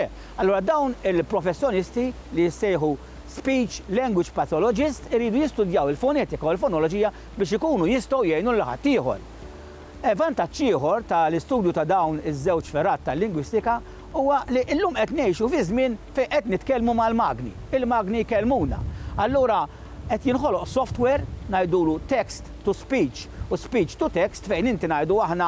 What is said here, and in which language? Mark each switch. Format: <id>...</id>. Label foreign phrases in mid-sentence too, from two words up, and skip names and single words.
<mt>Allura dawn il-professjonisti li jissejħu</mt> <en>speech language pathologist</en> <mt>iridu jistudjaw il-fonetika u l-fonoloġija biex ikunu jistgħu jgħinu lil ħadd ieħor. Vantaġġ ieħor tal-istudju ta' dawn iż-żewġ ferrat tal-lingwistika huwa li llum qed ngħixu fi żmien fejn qed nitkellmu mal-magni. Il-magni jkellmuna. Allura qed jinħoloq software ngħidulu</mt> <en>text to speech</en> <mt>u</mt> <en>speech to text</en> <mt>fejn inti ngħidu aħna</mt>